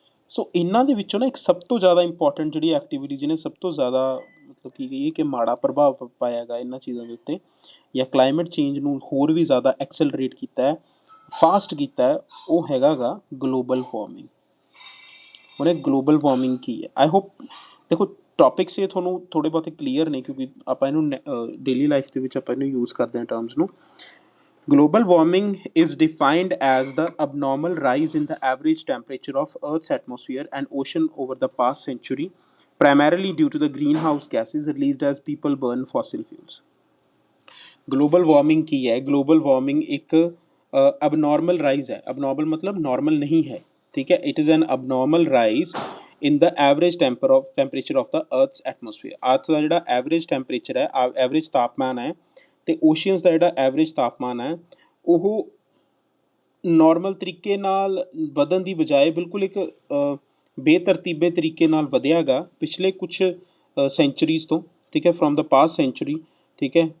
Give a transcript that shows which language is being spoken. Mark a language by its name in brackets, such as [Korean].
[Punjabi] ਸੋ ਇਹਨਾਂ ਦੇ ਵਿੱਚੋਂ ਨਾ ਇੱਕ ਸਭ ਤੋਂ ਜ਼ਿਆਦਾ ਇੰਪੋਰਟੈਂਟ ਜਿਹੜੀ ਐਕਟੀਵਿਟੀ ਜਿਹਨੇ ਸਭ ਤੋਂ ਜ਼ਿਆਦਾ ਮਤਲਬ ਕੀ ਕਹੀਏ ਕਿ ਮਾੜਾ ਪ੍ਰਭਾਵ ਪਾਇਆ ਹੈਗਾ ਇਹਨਾਂ ਚੀਜ਼ਾਂ ਦੇ ਉੱਤੇ, ਜਾਂ ਕਲਾਈਮੇਟ ਚੇਂਜ ਨੂੰ ਹੋਰ ਵੀ ਜ਼ਿਆਦਾ ਐਕਸਲਰੇਟ ਕੀਤਾ ਹੈ, ਫਾਸਟ ਕੀਤਾ ਹੈ, ਉਹ ਹੈਗਾ ਗਾ ਗਲੋਬਲ ਵਾਰਮਿੰਗ। ਹੁਣ ਇਹ ਗਲੋਬਲ ਵਾਰਮਿੰਗ ਕੀ ਹੈ? [English] I hope [Punjabi] ਦੇਖੋ ਟੌਪਿਕਸ ਇਹ ਤੁਹਾਨੂੰ ਥੋੜ੍ਹੇ ਬਹੁਤੇ ਕਲੀਅਰ ਨੇ ਕਿਉਂਕਿ ਆਪਾਂ ਇਹਨੂੰ ਡੇਲੀ ਲਾਈਫ ਦੇ ਵਿੱਚ ਆਪਾਂ ਇਹਨੂੰ ਯੂਜ਼ ਕਰਦੇ ਹਾਂ ਟਰਮਸ ਨੂੰ। [English] Global warming is defined as the abnormal rise in the average temperature of Earth's atmosphere and ocean over the past century, primarily due to the greenhouse gases released as people burn fossil fuels. [Punjabi] Global warming ਕੀ ਹੈ? [English] Global warming ਇੱਕ abnormal rise ਹੈ। [Punjabi] abnormal ਮਤਲਬ normal ਨਹੀਂ ਹੈ, ਠੀਕ ਹੈ। [English] It is an abnormal rise in the average temperature of the Earth's atmosphere. [Punjabi] Earth ਦਾ ਜਿਹੜਾ average temperature ਹੈ, average ਤਾਪਮਾਨ ਹੈ, ਤੇ ਓਸ਼ੀਅਨਸ ਦਾ ਜਿਹੜਾ ਐਵਰੇਜ ਤਾਪਮਾਨ ਹੈ ਉਹ ਨੋਰਮਲ ਤਰੀਕੇ ਨਾਲ ਵਧਣ ਦੀ ਬਜਾਏ ਬਿਲਕੁਲ ਇੱਕ ਬੇਤਰਤੀਬੇ ਤਰੀਕੇ ਨਾਲ ਵਧਿਆ ਗਾ ਪਿਛਲੇ ਕੁਛ ਸੈਂਚੁਰੀਜ਼ ਤੋਂ, ਠੀਕ ਹੈ, [English] from the past century, [Punjabi] ਠੀਕ ਹੈ।